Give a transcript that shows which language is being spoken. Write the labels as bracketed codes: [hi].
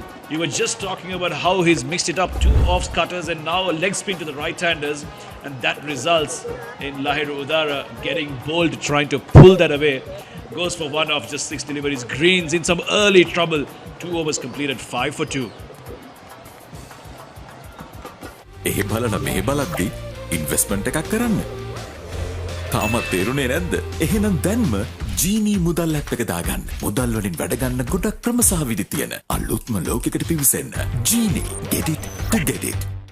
[en] You were just talking about how he's mixed it up. 2 off cutters and now a leg spin to the right-handers. And that results in Lahiru Udara getting bowled, trying to pull that away. Goes for 1 off, just 6 deliveries. Greens in some early trouble. 2 overs completed, 5 for 2. [si] ඒ බලන මේ බලද්දි investment එකක් කරන්න. තාමත් තේරුනේ නැද්ද? එහෙනම් දැන්ම ජීනී මුදල් ඇප් එක දාගන්න. මුදල් වලින් වැඩ ගන්න ගොඩක් ක්‍රම සහ විදි තියෙන අලුත්ම ලෝකයකට පිවිසෙන්න. [en] Genie, get it to get it.